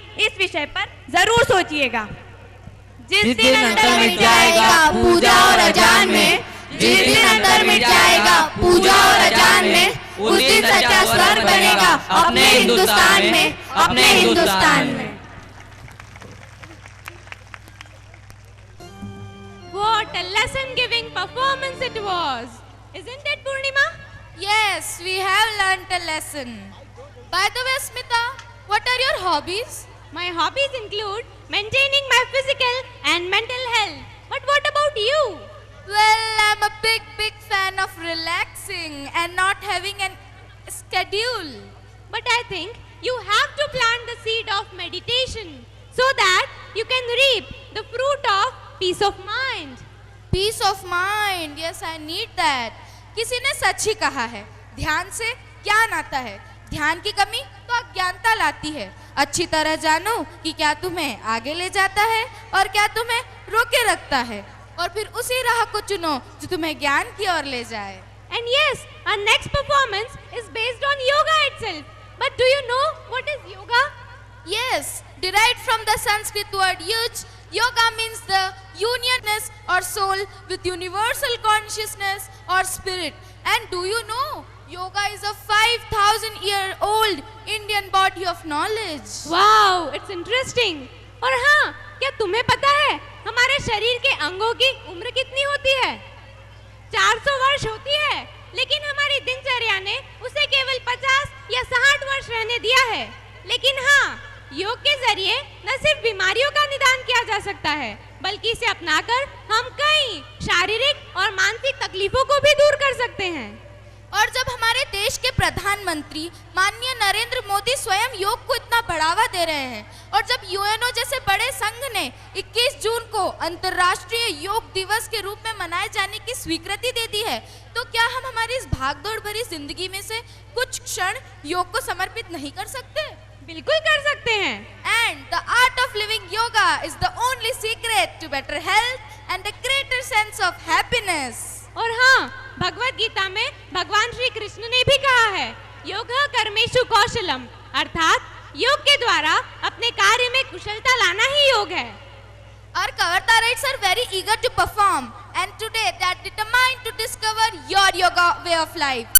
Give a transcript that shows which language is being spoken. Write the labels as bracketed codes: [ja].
[hi] इस विषय पर जरूर सोचिएगा। जिस दिन अंतर मिट जाएगा पूजा और अजान में, जिस दिन अंतर मिट जाएगा पूजा और अजान में, उस दिन सच्चा स्वर्ग बनेगा अपने हिंदुस्तान में, अपने हिंदुस्तान में। [en] What a lesson-giving performance it was, isn't it, Purnima? Yes, we have learnt a lesson. By the way, Smita, what are your hobbies? My hobbies include maintaining my physical and mental health. But what about you? Well, I'm a big fan of relaxing and not having a schedule. But I think you have to plant the seed of meditation so that you can reap the fruit of peace of mind. Peace of mind, yes, I need that. [hi] किसी ने सच ही कहा है, ध्यान से ज्ञान आता है, ध्यान की कमी तो अज्ञानता लाती है। अच्छी तरह जानो कि क्या तुम्हें आगे ले जाता है और क्या तुम्हें रोके रखता है, और फिर उसी राह को चुनो जो तुम्हें ज्ञान की ओर ले जाए। [en] And yes, our next performance is based on yoga itself. But do you know what is yoga? Yes, derived from the Sanskrit word yuj, yoga means the unionness or soul with universal consciousness or spirit. And do you know, yoga is a 5,000-year-old Indian body of knowledge. Wow, it's interesting. [hi] और हाँ, क्या तुम्हें पता है हमारे शरीर के अंगों की उम्र कितनी होती है? 400 वर्ष होती है, लेकिन हमारी दिनचर्या ने उसे केवल 50 या 60 वर्ष रहने दिया है। लेकिन हाँ, योग के जरिए न सिर्फ बीमारियों का निदान किया जा सकता है, बल्कि इसे अपनाकर हम कई शारीरिक और मानसिक तकलीफों को भी दूर कर सकते हैं। और जब हमारे देश के प्रधानमंत्री माननीय नरेंद्र मोदी स्वयं योग को इतना बढ़ावा दे रहे हैं, और जब यूएनओ जैसे बड़े संघ ने 21 जून को अंतर्राष्ट्रीय योग दिवस के रूप में मनाए जाने की स्वीकृति दे दी है, तो क्या हम हमारी इस भागदौड़ भरी जिंदगी में से कुछ क्षण योग को समर्पित नहीं कर सकते? बिल्कुल कर सकते हैं। [en] And the art of living yoga is the only secret to better health and a greater sense of happiness. [hi] और हाँ, भगवत गीता में भगवान श्री कृष्ण ने भी कहा है, योग कर्मेषु कौशलम, अर्थात योग के द्वारा अपने कार्य में कुशलता लाना ही योग है। [en] Our Kavartarites are very eager to perform, and today they are determined to discover your yoga way of life.